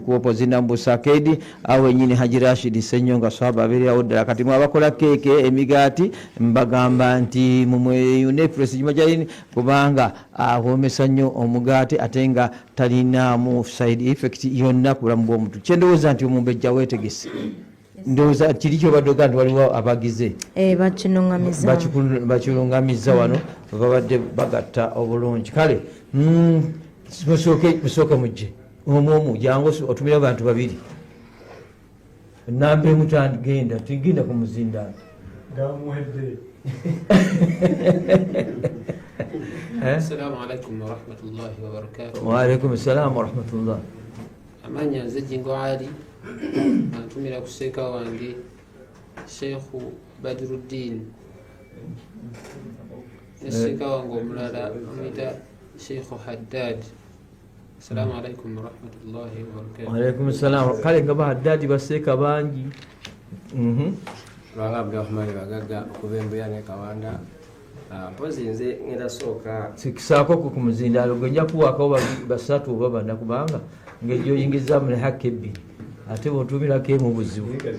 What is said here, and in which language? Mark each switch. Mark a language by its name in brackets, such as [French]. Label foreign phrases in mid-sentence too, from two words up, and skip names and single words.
[Ganda] Kikuopo Zinambusa Arcade awo ennyini Haji Rashid Ssenyonga swaba abeerawo ddala kati mwabakola keeke emigaati mbagamba nti mumweyune Prestige Magenisi kubanga awoomesa nnyo omugaati ate nga talinaamu [English] side effect [Ganda] yonna ku bulamu bw'omuntu kyendowooza nti omumbejja weetegese ndowooza kiri kyobadde nti waliwo abagize bakirungamiza wano babadde bagatta obulungi kale musooke mujje omuomu jangu otumire abantu babiri nambe mutagenda tugenda ku muzindaalo [Arabic] السلام عليكم ورحمة الله وبركاته. وعليكم السلام ورحمة الله. [Ganda] Amanya nze Jingo Ali antumira kuseeka wange Sheikh Badruddin neseeka wange omulala amuyita Sheikh Haddad. [Arabic] السلام عليكم ورحمة الله وبركاته. وعليكم السلام. [Ganda] Kale nga Haddad baseeka bangi. Lwanga Abdurrahman Bagaga okubembuya ne Kawanda mpozi nze ngenda sooka sikisaako ku muzindaalo gwe nja kuwaako basatu oba bana kubanga ng'ejjo oyingizaamu ne haka ebbiri ate bw'otuumirako emu buzibu